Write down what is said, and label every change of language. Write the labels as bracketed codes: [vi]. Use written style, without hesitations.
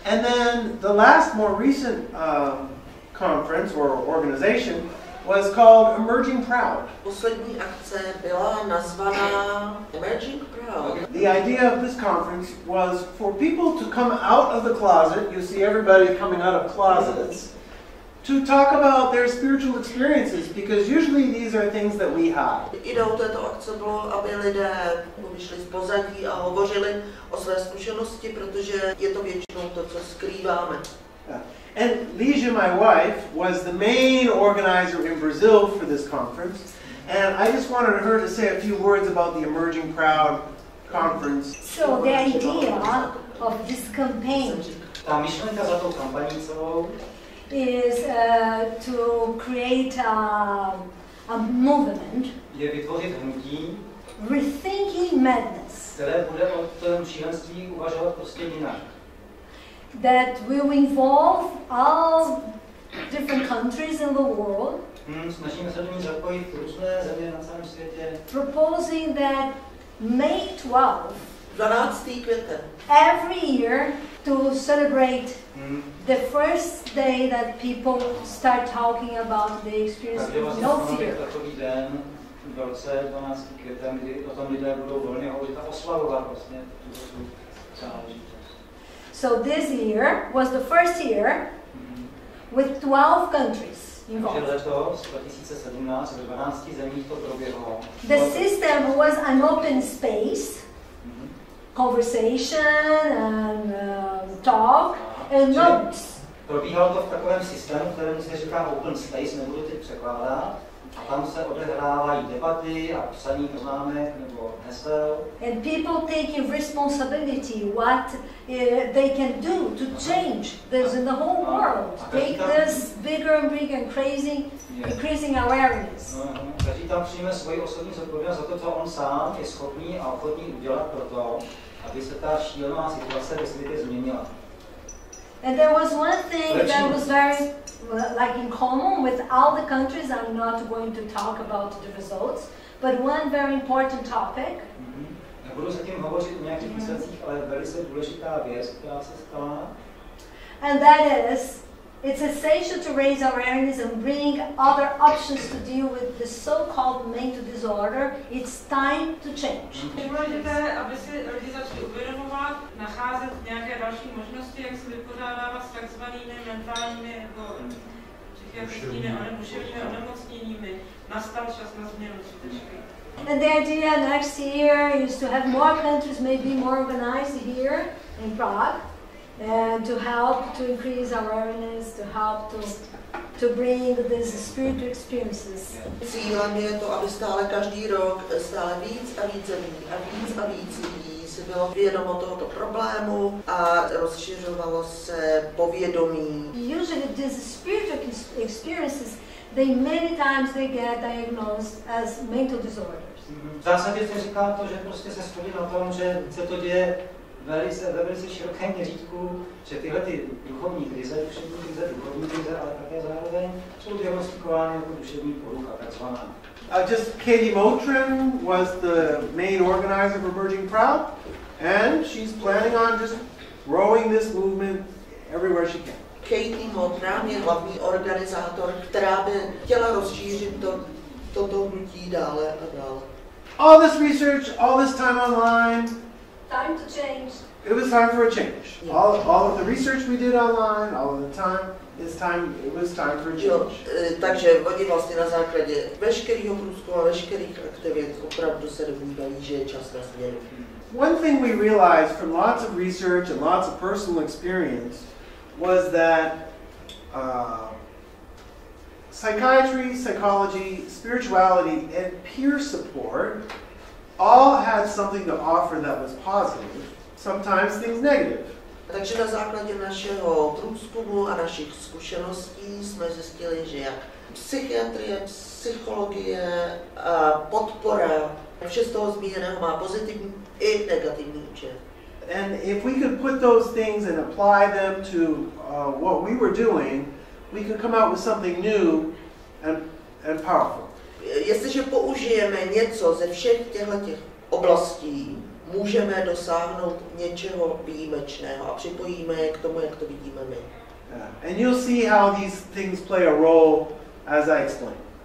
[en] And then the last more recent conference or organization was called Emerging Proud. [cs] Poslední akce byla nazvaná Emerging Proud. [en] The idea of this conference was for people to come out of the closet. You see everybody coming out of closets to talk about their spiritual experiences, because usually these are things that we hide. [cs] Ideou této akce bylo, aby lidé vyšli z pozadí a hovořili o své zkušenosti, protože je to většinou to, co skrýváme. [en] Yeah. And Lígia, my wife, was the main organizer in Brazil for this conference, and I just wanted her to say a few words about the Emerging Proud conference. So the idea of this campaign [cs] Ta myšlenka za tou kampaní celou [en] is to create a movement, [cs] je vytvořit hnutí, [en] rethinking madness, [cs] které bude o tom šílenství uvažovat prostě jinak. [en] That will involve all different countries in the world. [cs] Snažíme se do ní zapojit různé země na celém světě. [en] Proposing that May 12th, [cs] 12. květen, [en] every year to celebrate the first day that people start talking about the experience with no fear. [cs] Takový den v roce 12. květen, kdy o tom lidé budou volně hovořit a oslavovat vlastně tu záležitost. [en] So this year was the first year with 12 countries involved. [cs] Letos, 2017, ve 12 zemích to proběhlo. [en] The system was an open space, conversation and talk and notes. [cs] Probíhalo to v takovém systému, kterému se říká open space, nebudu teď překládat. A tam se odehrávají debaty a psaní poznámek nebo hesel. [en] And people taking responsibility what they can do to change this in the whole world. Take this bigger and bigger and crazy, increasing awareness. [cs] Každý tam přijme svoji osobní zodpovědnost za to, co on sám je schopný a ochotný udělat pro to, aby se ta šílená situace ve světě změnila. [en] And there was one thing that was very like in common with all the countries. I'm not going to talk about the results, but one very important topic. [cs] Nebudu se tím hovořit o nějakých výsledcích, ale velice důležitá věc, která se stala. [en] And that is, it's essential to raise awareness and bring other options to deal with the so-called mental disorder. It's time to change. [cs] Je důležité, aby si lidi začali uvědomovat, nacházet nějaké další možnosti, jak se vypořádávat s takzvanými mentálními jako psychiatrickými a duševními onemocněními. Nastal čas na změnu skutečně. [en] And the idea next year is to have more countries, maybe more organized here in Prague, and to help to increase awareness, to help to bring these spiritual experiences. [cs] Cílem je to, aby stále každý rok stále víc a víc zemí a víc lidí si bylo vědomo tohoto problému a rozšiřovalo se povědomí. [en] Usually these spiritual experiences, many times they get diagnosed as mental disorders. [cs] V zásadě se říká to, že prostě se shodí na tom, že se to děje ve velice širokém měřítku, že tyhle ty duchovní krize, duchovní krize, ale také zároveň jsou diagnostikovány jako duševní porucha, takzvaná. [en] Just Katie Motrin was the main organizer of Emerging Proud, and she's planning on just growing this movement everywhere she can. [cs] Katie Motrin je hlavní organizátor, která by chtěla rozšířit toto hnutí dále a dále. [en] All this research, all this time online. Time to change. It was time for a change. Yeah. All of the research we did online, all of the time, it was time for a change. [cs] Takže oni vlastně na základě veškerého průzkumu a veškerých aktivit opravdu se domnívají, že je čas na změnu. [en] One thing we realized from lots of research and lots of personal experience was that psychiatry, psychology, spirituality, and peer support all had something to offer that was positive, sometimes things negative. [cs] Takže na základě našeho průzkumu a našich zkušeností jsme zjistili, že jak psychiatrie, psychologie, podpora, vše z toho zmíněného má pozitivní i negativní účinek. [en] And if we could put those things and apply them to what we were doing, we could come out with something new and powerful. [cs] Jestliže použijeme něco ze všech těchto oblastí, můžeme dosáhnout něčeho výjimečného a připojíme je k tomu, jak to vidíme my. [en] And you'll see how these things play a role as I explain.